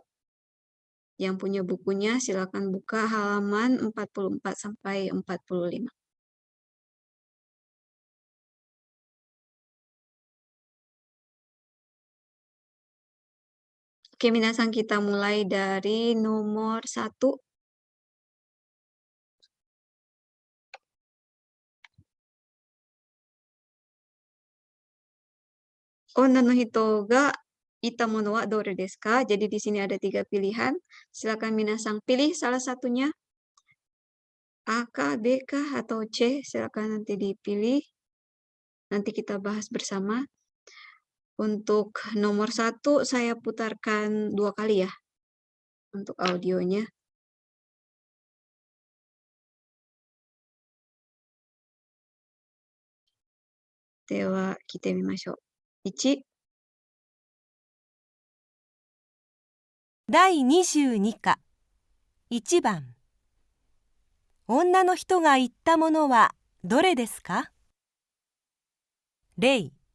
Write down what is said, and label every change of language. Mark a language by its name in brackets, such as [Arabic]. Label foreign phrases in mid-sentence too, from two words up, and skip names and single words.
[Indonesian] Yang punya bukunya silakan buka halaman 44 sampai 45. Oke, minasang kita mulai dari nomor 1. [Japanese] 女の人がいたものはどれですか? [Indonesian] Jadi di sini ada 3 pilihan. Silakan minasang pilih salah satunya. A kah, B kah, atau C? Silakan nanti dipilih. Nanti kita bahas bersama. Untuk nomor 1 saya putarkan 2 kali ya. Untuk audionya. [Japanese] では聞いてみましょう. [Indonesian] 1. [Japanese] 第22課1番女の人が言ったものはどれですか？例